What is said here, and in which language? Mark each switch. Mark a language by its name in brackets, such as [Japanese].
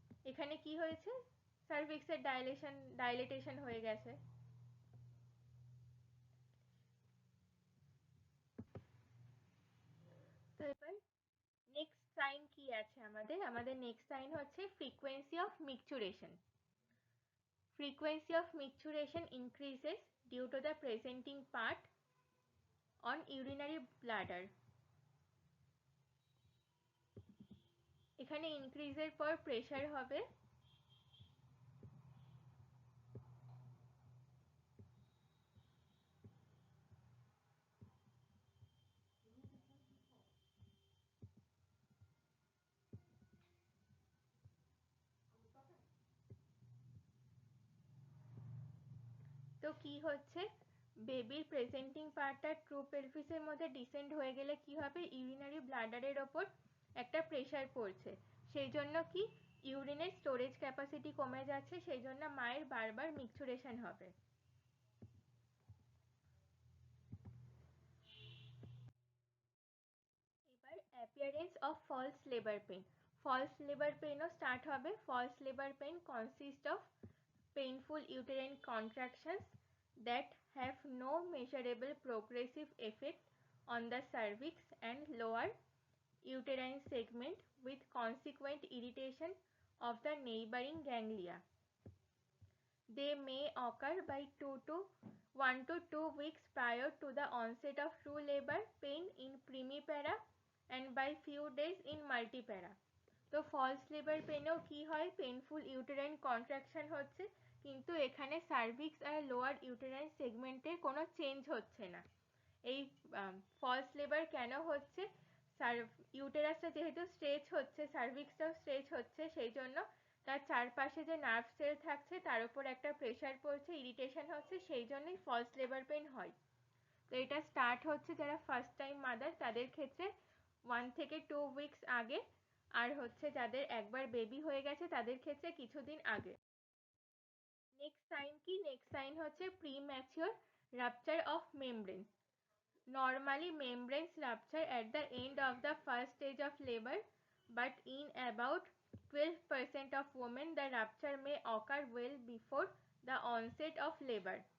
[Bangla] এখানে কি হয়েছে, সার্ভিক্সের ডাইলেটেশন হয়ে গেছে। তো এবার নেক্সট সাইন কি আছে আমাদের, আমাদের নেক্সট সাইন হচ্ছে frequency of মিকচুরেশন। [English] Frequency of micturition increases due to the presenting part on urinary bladder. [Bangla] এখানে ইনক্রিজের পর প্রেসার হবে, তো কি হচ্ছে, বেবির প্রেজেন্টিং পার্টটা ট্রু পেলভিসের মধ্যে ডিসেন্ড হয়ে গেলে কি হবে, ইউরিনারি ব্লাডারের ওপর একটা প্রেসার পড়ছে, সেই জন্য কি ইউরিনের স্টোরেজ ক্যাপাসিটি কমে যাচ্ছে, সেই জন্য মায়ের বারবার মিকচুরেশন হবে। এবার appearance of false labour pain. False labour পেনও start হবে। [English] False labour pain consist of painful uterine contractions that have no measurable progressive effect on the cervix and lower uterine segment with consequent irritation of the neighboring ganglia. They may occur by 1 to 2 weeks prior to the onset of true labor pain in primipara and by few days in multipara. [Bangla] তো false labour পেনেও কি হয়, painful uterine contraction হচ্ছে কিন্তু এখানে cervix আর lower uterine সেগমেন্টের কোনো change হচ্ছে না। এই ফলস লেবার কেন হচ্ছে, ইউটেরাসটা যেহেতু স্ট্রেচ হচ্ছে, সার্ভিক্সটাও স্ট্রেচ হচ্ছে, সেই জন্য তার চারপাশে যে নার্ভ সেল থাকছে তার উপর একটা প্রেশার পড়ছে, ইরিটেশন হচ্ছে, সেই জন্যই ফলস লেবার পেন হয়। তো এটা স্টার্ট হচ্ছে যারা ফার্স্ট টাইম মাদার তাদের ক্ষেত্রে 1 থেকে 2 উইকস আগে, আর হচ্ছে যাদের একবার বেবি হয়ে গেছে তাদের ক্ষেত্রে কিছুদিন আগে। নেক্সট সাইন কি, নেক্সট সাইন হচ্ছে premature rupture of membrane. [English] Normally membranes rupture at the end of the first stage of labor, but in about 12% of women the rupture may occur well before the onset of labor.